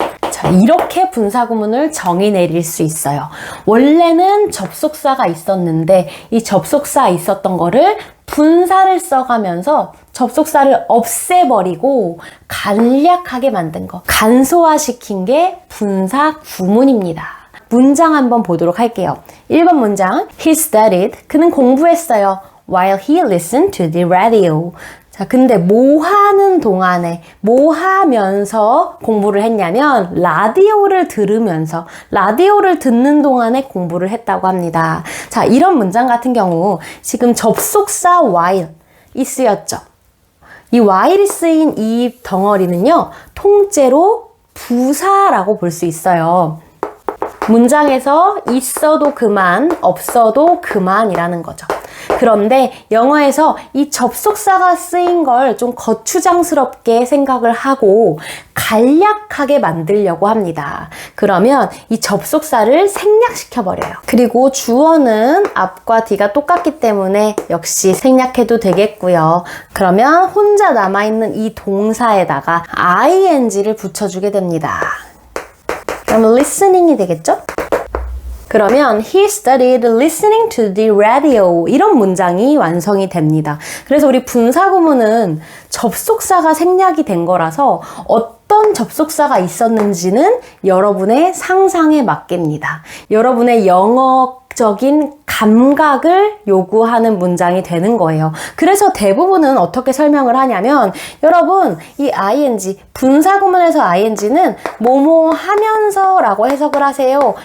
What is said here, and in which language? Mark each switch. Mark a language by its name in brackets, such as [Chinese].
[Korean] 자, 이렇게 분사구문을 정의 내릴 수 있어요. 원래는 접속사가 있었는데 이 접속사 있었던 거를 분사를 써가면서 접속사를 없애버리고 간략하게 만든 거, 간소화시킨 게 분사구문입니다. 문장 한번 보도록 할게요. 1번 문장, [English] He studied, [Korean] 그는 공부했어요. [English] While he listened to the radio. [Korean] 자, 근데 뭐 하는 동안에, 뭐 하면서 공부를 했냐면 라디오를 들으면서, 라디오를 듣는 동안에 공부를 했다고 합니다. 자, 이런 문장 같은 경우 지금 접속사 while이 쓰였죠. 이 while이 쓰인 이 덩어리는요, 통째로 부사라고 볼 수 있어요. 문장에서 있어도 그만, 없어도 그만이라는 거죠. 그런데 영어에서 이 접속사가 쓰인 걸 좀 거추장스럽게 생각을 하고 간략하게 만들려고 합니다. 그러면 이 접속사를 생략시켜버려요. 그리고 주어는 앞과 뒤가 똑같기 때문에 역시 생략해도 되겠고요. 그러면 혼자 남아있는 이 동사에다가 ing를 붙여주게 됩니다. 그러면 listening이 되겠죠? 그러면 [English] he studied listening to the radio [Korean] 이런 문장이 완성이 됩니다. 그래서 우리 분사구문은 접속사가 생략이 된 거라서 어떤 접속사가 있었는지는 여러분의 상상에 맡깁니다. 여러분의 영어적인 감각을 요구하는 문장이 되는 거예요. 그래서 대부분은 어떻게 설명을 하냐면 여러분 이 ing, 분사구문에서 ing는 뭐뭐 하면서 라고 해석을 하세요.